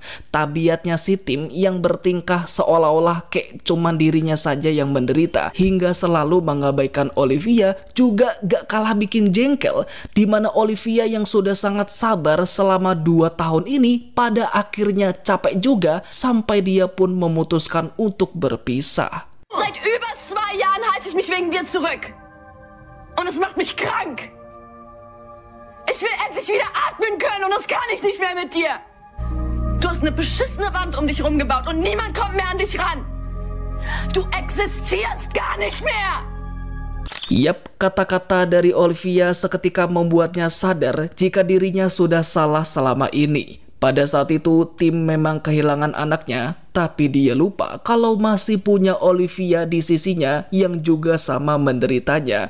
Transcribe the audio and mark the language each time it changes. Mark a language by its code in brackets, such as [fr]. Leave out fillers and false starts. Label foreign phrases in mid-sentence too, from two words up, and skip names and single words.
[id] Tabiatnya si tim yang bertingkah seolah-olah kayak cuman dirinya saja yang menderita, hingga selalu mengabaikan Olivia juga gak kalah bikin jengkel, di mana Olivia yang sudah sangat sabar selama 2 tahun ini pada akhirnya capek juga sampai dia pun memutuskan untuk berpisah. [de] Seit über 2 Jahren halte ich mich wegen dir zurück. Und es macht mich krank. Ich will endlich wieder atmen können und das kann ich nicht mehr mit dir. Du hast eine beschissene Wand um dich rumgebaut und niemand kommt mehr an dich ran. Du existierst gar nicht mehr. [id] Yap, kata-kata dari Olivia seketika membuatnya sadar jika dirinya sudah salah selama ini. Pada saat itu, tim memang kehilangan anaknya, tapi dia lupa kalau masih punya Olivia di sisinya yang juga sama menderitanya.